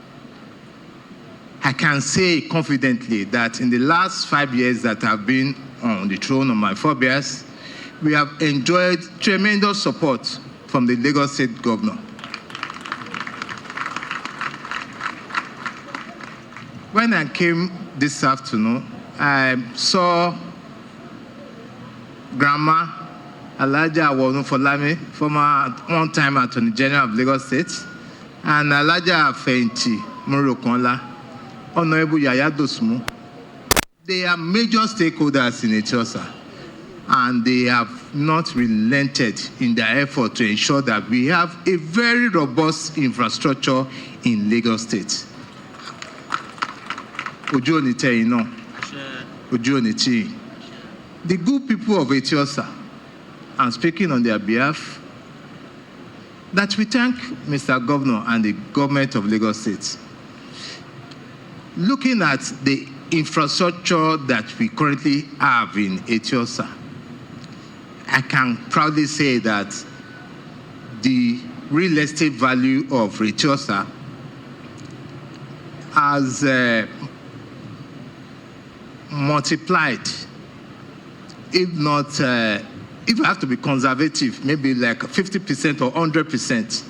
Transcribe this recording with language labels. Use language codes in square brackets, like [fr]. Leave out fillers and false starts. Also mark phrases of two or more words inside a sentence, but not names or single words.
[en] I can say confidently that in the last 5 years that I've been on the throne of my forebears, we have enjoyed tremendous support from the Lagos State governor. When I came this afternoon, I saw Grandma Alhaja Abiodun Folami, former one-time Attorney General of Lagos State, and Alhaja Fẹ̀yìntì Morokanla, Honorable Yaya Dosmu. They are major stakeholders in Etí Ọ̀sà, and they have not relented in their effort to ensure that we have a very robust infrastructure in Lagos State. [yo] Ojú òní tẹ̀yìn náà, ojú òní tì. [en] The good people of Etí Ọ̀sà, I'm speaking on their behalf, that we thank Mr. Governor and the government of Lagos State. Looking at the infrastructure that we currently have in Etí Ọ̀sà, I can proudly say that the real estate value of Etí Ọ̀sà has multiplied, if not, if I have to be conservative, maybe like 50% or 100%.